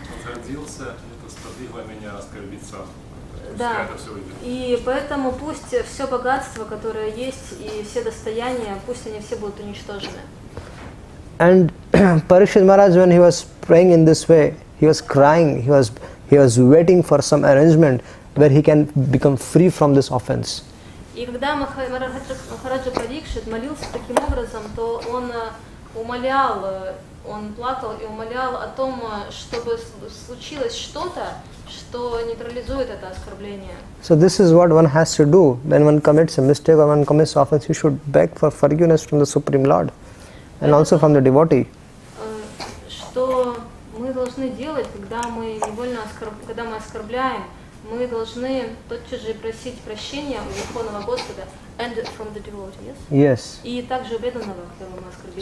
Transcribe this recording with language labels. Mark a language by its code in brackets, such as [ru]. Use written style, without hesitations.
[ru] Возгордился, это сподвигло меня оскорбиться. Да, и поэтому пусть все богатство, которое есть, и все достояния, пусть они все будут уничтожены. [en] And Parikshit Maharaj, when he was praying in this way, he was crying, he was waiting for some arrangement where he can become free from this offense. [ru] И когда Махараджа Парикшит молился таким образом, то он умолял, он плакал и умолял о том, чтобы случилось что-то, что нейтрализует это оскорбление. [en] So this is what one has to do when one commits a mistake or one commits offense. You should beg for forgiveness from the Supreme Lord and also from the devotee. [ru] Что мы должны делать, когда мы невольно оскорбляем, мы должны тотчас же просить прощения у Верховного Господа [en] and from the devotee, Yes. [ru] И также преданного, которого мы оскорбили.